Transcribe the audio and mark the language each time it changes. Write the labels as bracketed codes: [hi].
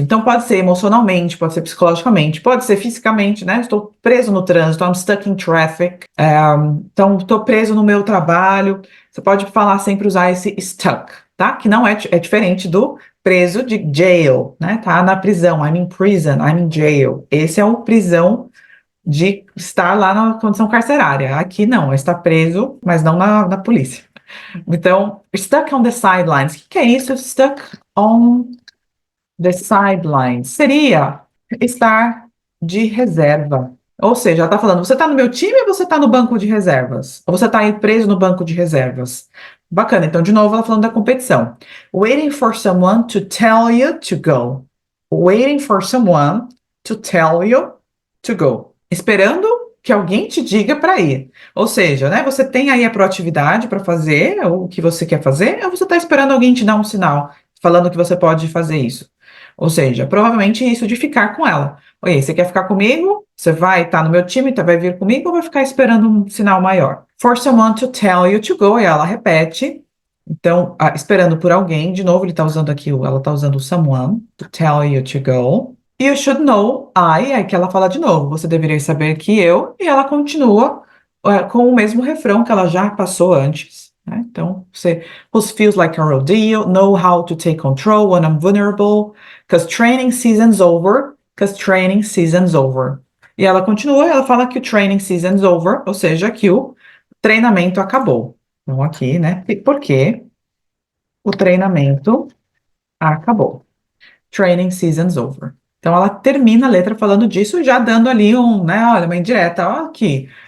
[pt] Então, pode ser emocionalmente, pode ser psicologicamente, pode ser fisicamente, né? Estou preso no trânsito, [en] I'm stuck in traffic. [pt] Então, estou preso no meu trabalho. Você pode falar sempre usar esse stuck, tá? Que não é diferente do preso de jail, né? Tá na prisão, [en] I'm in prison, I'm in jail. [pt] Esse é o prisão de estar lá na condição carcerária. Aqui não, está preso, mas não na polícia. Então, [en] stuck on the sidelines. [pt] O que é isso? Stuck on the sidelines. Seria estar de reserva. Ou seja, ela está falando, você está no meu time ou você está no banco de reservas? Ou você está aí preso no banco de reservas? Bacana, então de novo ela falando da competição. [en] Waiting for someone to tell you to go. Waiting for someone to tell you to go. [pt] Esperando que alguém te diga para ir. Ou seja, né, você tem aí a proatividade para fazer o que você quer fazer, ou você está esperando alguém te dar um sinal falando que você pode fazer isso? Ou seja, provavelmente isso de ficar com ela. Oi, você quer ficar comigo? Você vai estar no meu time, vai vir comigo ou vai ficar esperando um sinal maior? [en] For someone to tell you to go, [pt] e ela repete. Então, esperando por alguém, de novo, ele está usando aqui, ela está usando o [en] someone to tell you to go. You should know, [pt] aí que ela fala de novo, você deveria saber que eu, e ela continua com o mesmo refrão que ela já passou antes. Né? [en] Então, você, who feels like a rodeo, know how to take control when I'm vulnerable, because training season's over, because training season's over. [pt] E ela continua, ela fala que o [en] training season's over, [pt] ou seja, que o treinamento acabou. Então, aqui, né? Porque o treinamento acabou. [en] Training season's over. [pt] Então, ela termina a letra falando disso, já dando ali olha, uma indireta, ó, aqui.